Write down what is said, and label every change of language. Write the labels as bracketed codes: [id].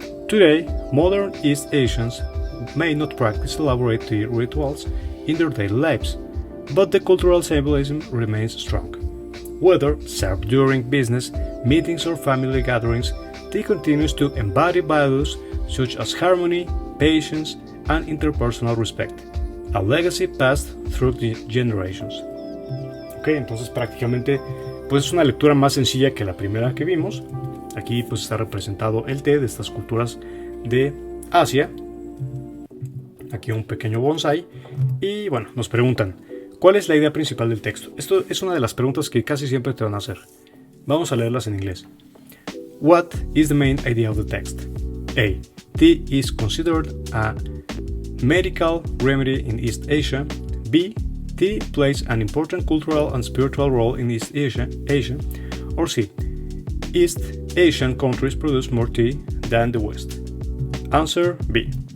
[en] Today, modern East Asians may not practice elaborate tea rituals in their daily lives, but the cultural symbolism remains strong. Whether served during business, meetings or family gatherings, tea continues to embody values such as harmony, patience, and interpersonal respect, a legacy passed through the generations. [es] Ok, entonces prácticamente pues es una lectura más sencilla que la primera que vimos. Aquí pues está representado el té de estas culturas de Asia. Aquí un pequeño bonsai. Y bueno, nos preguntan, ¿cuál es la idea principal del texto? Esto es una de las preguntas que casi siempre te van a hacer. Vamos a leerlas en inglés. [en] What is the main idea of the text? A. Tea is considered a medical remedy in East Asia. B. Tea plays an important cultural and spiritual role in East Asia. Or C. East Asian countries produce more tea than the West. Answer B.